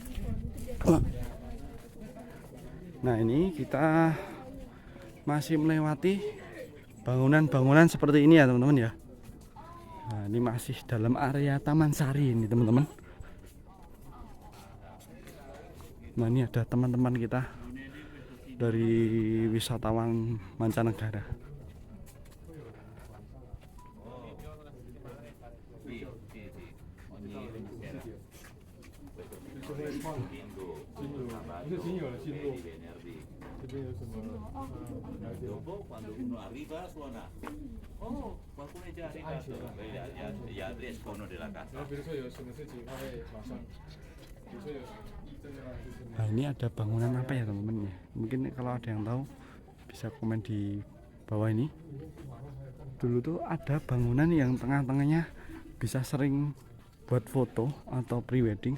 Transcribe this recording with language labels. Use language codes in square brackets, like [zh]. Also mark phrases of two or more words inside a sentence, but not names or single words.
[id] Nah ini kita masih melewati bangunan-bangunan seperti ini ya teman-teman ya. Nah ini masih dalam area Taman Sari ini teman-teman. Nah ini ada teman-teman kita dari wisatawan mancanegara. [it] Quando uno arriva suona, oh, qualcuno è già arrivato, gli altri escono della casa. [id] Nah ini ada bangunan apa ya teman-teman ya? Mungkin kalau ada yang tahu bisa komen di bawah ini. Dulu tuh ada bangunan yang tengah-tengahnya bisa sering buat foto atau prewedding.